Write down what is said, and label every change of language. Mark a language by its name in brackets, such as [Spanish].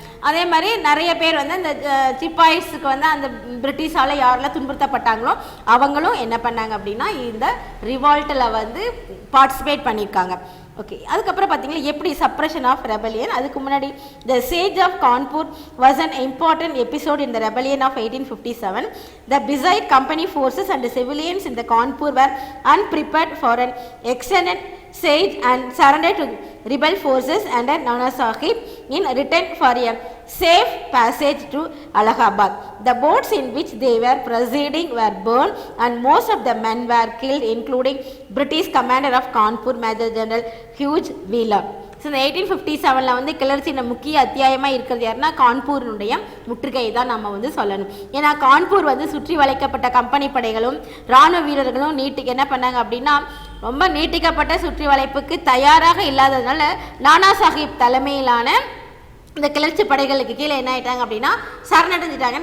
[Tamil] அதே மாதிரி நிறைய பேர் வந்து அந்த சிப்பாய்ஸுக்கு வந்து அந்த பிரிட்டிஷால் யாரெல்லாம் துன்புறுத்தப்பட்டாங்களோ அவங்களும் என்ன பண்ணாங்க அப்படின்னா இந்த ரிவால்ட்டில் வந்து பார்ட்டிசிபேட் பண்ணியிருக்காங்க. [English] okay, [Tamil] அதுக்கப்புறம் பார்த்தீங்கன்னா எப்படி [English] Suppression of rebellion. அதுக்கு முன்னாடி the siege of Kanpur was an important episode in the rebellion of 1857. The beside company forces and civilians in the Kanpur were unprepared for an extended siege and surrendered to rebel forces under Nana Sahib in return for a safe passage to Allahabad. The boats in which they were proceeding were burned and most of the men were killed, including British commander of Kanpur, Major General Hugh Wheeler. [Tamil] So இந்த 1857 வந்து கிளர்ச்சியின் முக்கிய அத்தியாயமாக இருக்கிறது யாருன்னா கான்பூரினுடைய முற்றுகை தான் நம்ம வந்து சொல்லணும். ஏன்னா கான்பூர் வந்து சுற்றி வளைக்கப்பட்ட கம்பெனி படைகளும் இராணுவ வீரர்களும் என்ன பண்ணாங்க அப்படின்னா ரொம்ப நீட்டிக்கப்பட்ட சுற்றி வளைப்புக்கு தயாராக இல்லாததுனால நானா சாஹிப் தலைமையிலான இந்த கிளர்ச்சி படைகளுக்கு கீழே என்ன ஆயிட்டாங்க அப்படின்னா சரணடைஞ்சிட்டாங்க.